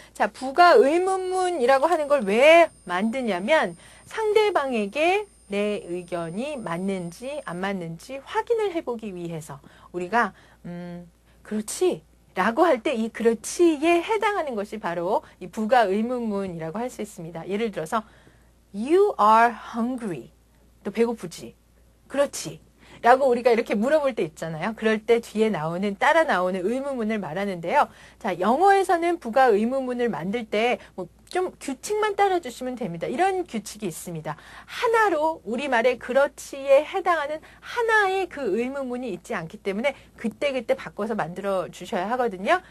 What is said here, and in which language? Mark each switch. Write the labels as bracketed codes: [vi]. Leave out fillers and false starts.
[ko] 자, 부가 의문문이라고 하는 걸 왜 만드냐면 상대방에게 내 의견이 맞는지 안 맞는지 확인을 해보기 위해서 우리가 그렇지 라고 할 때 이 그렇지에 해당하는 것이 바로 이 부가 의문문이라고 할 수 있습니다. [en] 예를 들어서 You are hungry. [ko] 너 배고프지? 그렇지. 라고 우리가 이렇게 물어볼 때 있잖아요. 그럴 때 뒤에 나오는 따라 나오는 의문문을 말하는데요. 자, 영어에서는 부가 의문문을 만들 때 뭐 좀 규칙만 따라주시면 됩니다. 이런 규칙이 있습니다. 하나로 우리말의 그렇지에 해당하는 하나의 그 의문문이 있지 않기 때문에 그때그때 바꿔서 만들어 주셔야 하거든요.